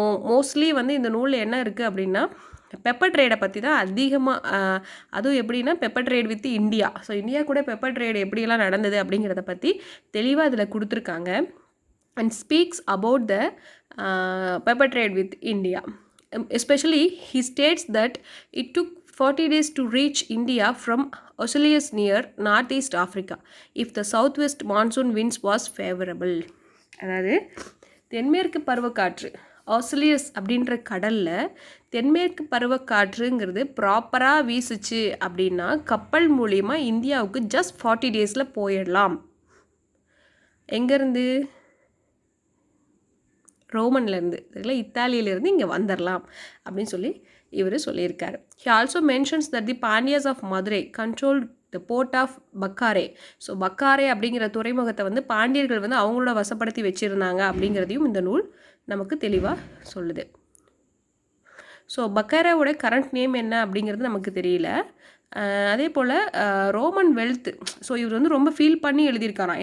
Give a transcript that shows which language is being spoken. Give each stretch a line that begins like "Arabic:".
Tamil: Mostly வந்து இந்த நூலில் என்ன இருக்குது அப்படின்னா பெப்பர் ட்ரேடை பற்றி தான் அதிகமாக, அதுவும் எப்படின்னா
English: Pepper trade with India.
Tamil: So India கூட பெப்பர் ட்ரேட் எப்படியெல்லாம் நடந்தது அப்படிங்கிறத பற்றி தெளிவாக இதில் கொடுத்துருக்காங்க.
English: And speaks about the pepper trade with India. Especially he states that it took 40 days to reach India from Oceanius near northeast Africa if the southwest monsoon winds was favorable.
Tamil: அதாவது தென்மேற்கு பருவக்காற்று ஆஸ்திரேலியஸ் அப்படின்ற கடலில் தென்மேற்கு பருவக்காற்றுங்கிறது ப்ராப்பராக வீசுச்சு அப்படின்னா கப்பல் மூலிமா இந்தியாவுக்கு
English: just 40 days
Tamil: போயிடலாம். எங்கேருந்து? ரோமன்லேருந்து, சரிங்களா, இத்தாலியிலேருந்து இங்கே வந்துடலாம் அப்படின்னு இவர் சொல்லியிருக்காரு.
English: He also mentions that the Pandyas of Madurai controlled the port of Bacare.
Tamil: So பக்காரே அப்படிங்கிற துறைமுகத்தை வந்து பாண்டியர்கள் வந்து அவங்களோட வசப்படுத்தி வச்சுருந்தாங்க அப்படிங்கிறதையும் இந்த நூல் நமக்கு தெளிவாக சொல்லுது. ஸோ பக்காராவோட கரண்ட் நேம் என்ன அப்படிங்கிறது நமக்கு தெரியல. அதே போல் ரோமன் வெல்த், ஸோ இவர் வந்து ரொம்ப ஃபீல் பண்ணி எழுதியிருக்காராம்.